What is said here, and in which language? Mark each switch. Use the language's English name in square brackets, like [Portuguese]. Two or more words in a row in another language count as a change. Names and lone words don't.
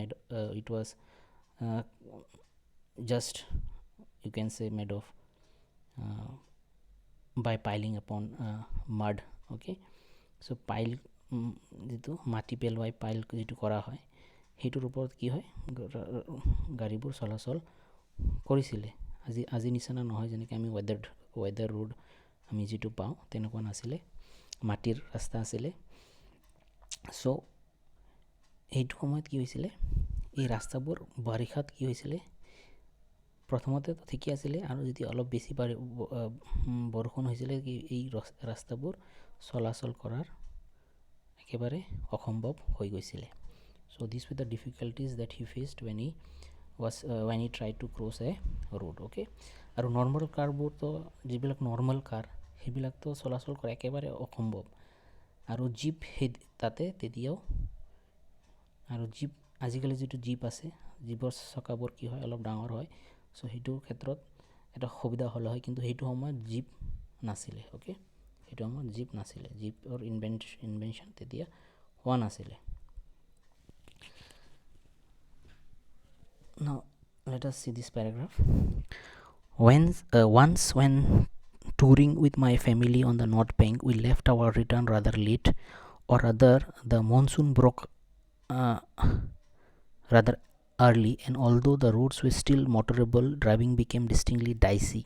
[English] just you can say made of by piling upon mud okay so [Assamese] pile যেটো মাটি পেলৱাই পাইল যেটো কৰা হয় হেতুৰ ওপৰত কি হয় গাড়ীবোৰ চলাচল কৰিছিল আজি নিচিনা নহয় যেনেকৈ আমি [English] weather road [Assamese] আমি যেটো পাও তেনেকুৱা নাছিলে মাটিৰ ৰাস্তা আছিল সো এইটো সময়ত কি হৈছিল এই ৰাস্তাবোৰ বাৰিষাত কি হৈছিল প্ৰথমতে তো ঠিকই আছিল আৰু যদি অলপ বেছি বৰষুণ হৈছিল কি এই ৰাস্তাবোৰ চলাচল কৰাৰ একেবাৰে অসম্ভৱ হৈ গৈছিল [English] so these were the difficulties that he faced when he tried to cross a road okay [Assamese] আৰু [English] normal car-বোৰ [Assamese] তো যিবিলাক [English] normal car [Assamese] হেবিলাক তো চলাচল কৰা একেবাৰে অসম্ভৱ আৰু জিপ তাতে তেতিয়াও আৰু জিপ আজিকালি যেটো জিপ আছে জিপৰ চকাবোৰ কি হয় অলপ ডাঙৰ হয় সো হেতুৰ ক্ষেত্ৰত এটা সুবিধা হল হয় কিন্তু হেতু সময়ত জিপ নাছিল ওকে হেতু সময়ত জিপ নাছিল জিপৰ ইনভেনশন তেতিয়া হোৱা নাছিল [English] Now let us see this paragraph. Once when touring with my family on the North Bank, we left our return rather late, or rather the monsoon broke rather early, and although the roads were still motorable, driving became distinctly dicey.